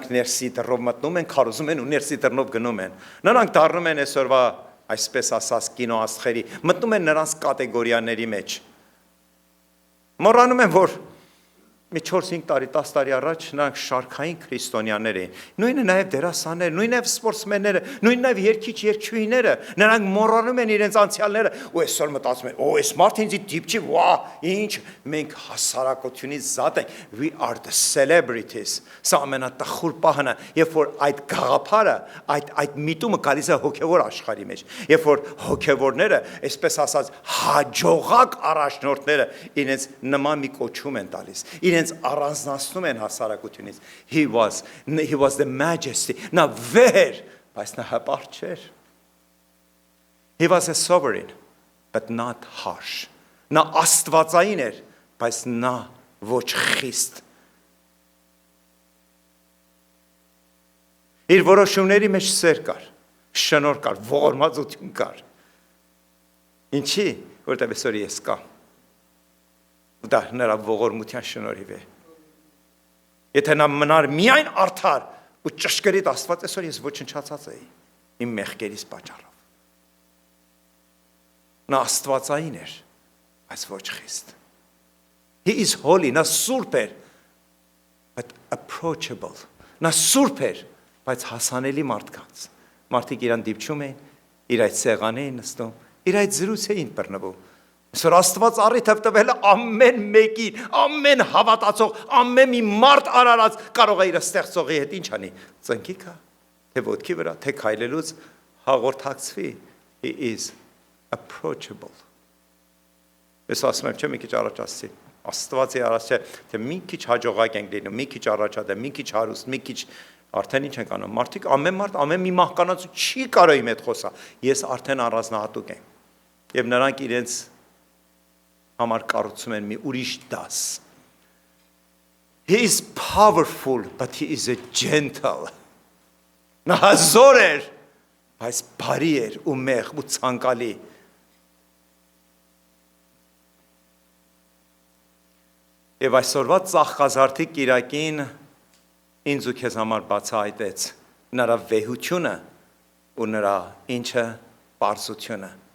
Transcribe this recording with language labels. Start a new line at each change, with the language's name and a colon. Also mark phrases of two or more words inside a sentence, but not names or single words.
Armenian: ներսի դռնով մտնում են, քարոզում են ու ներսի դռնով գնում են։ Նրանք դառնում են այսօրվա, այսպես ասած, կինոաստղերի, մտնում են նրանց կատեգորիաների մեջ։ Մոռանում են, որ մի 4-5 տարի, 10 տարի առաջ նրանք շարքային քրիստոնյաներ էին։ Նույնը նաև դերասաններ, նույնը նաև սպորտսմենները, նույնը նաև երգիչ-երգչուհիները, նրանք մոռանում են իրենց անցյալները ու այսօր մտածում են, այս մարդը ինձ դիպչի, վա, ինչ, մենք հասարակությունից զատ ենք,
English: we are the
Armenian: celebrities։ Սա ամենատխուր պահն է, երբ որ այդ գաղափարը, այդ միտումը գալիս է հոգևոր աշխարհի մեջ, երբ որ հոգևորները, այսպես ասած, հաջողակ առաջնորդները իրենց նման մի կոչում են տալիս, իրենց առանձնացնում են հասարակությունից։
English: He was the majesty,
Armenian: նա վեր, բայց նա հպարտ չէր։
English: He was a sovereign, but not harsh.
Armenian: Նա աստվածային էր, բայց նա ոչ խիստ։ Իր որոշումների մեջ սեր կար, շնորհ կար, ողորմածություն կար։ Ինչի, որտեղ այսօր ես կամ։ Դա նրա ողորմության շնորհիվ է։ Եթե նա մնար միայն արդար ու ճշգրիտ Աստված, այսօր ես ոչնչացած էի իմ մեղքերից պատճառով։ Նա աստվածային էր, բայց ոչ խիստ։
English: He is holy,
Armenian: նա սուրբ էր,
English: but approachable։
Armenian: Նա սուրբ էր, բայց հասանելի մարդկանց։ Մարդիկ իրան դիպչում էին, իր այդ սեղան էին նստում, իր այդ զրույց էին բռնվում։ Այսօր Աստված առիթ է տվել ամեն մեկին, ամեն հավատացող, ամեն մի մարդ արարած կարող է իր ստեղծողի հետ ինչ անի, ծնկի գա, թե ոտքի վրա, թե քայլելուց հաղորդակցվի։
English: He is approachable։
Armenian: Ես ասում եմ, չէ՞ մի քիչ առաջ ասեցի, Աստվածի առաջ է, թե մի քիչ հաջողակ ենք լինում, մի քիչ առաջադեմ, մի քիչ հարուստ, մի քիչ արդեն ինչ ենք անում։ Մարդիկ ամեն մարդ, ամեն մի մահկանացու չի կարող իմ հետ խոսա։ Ես արդեն առանձնահատուկ եմ։ Եվ նրանք իրենց համար կառուցում են մի ուրիշ դաս։
English: He is powerful, but he is a gentle։
Armenian: Նա հզոր էր, բայց բարի էր ու մեղ ու ցանկալի։ Եվ այսօրվա ծաղկազարդի կիրակին ինձ ու քեզ համար բացահայտեց նրա վեհությունը ու նրա ինչը պարզությունը։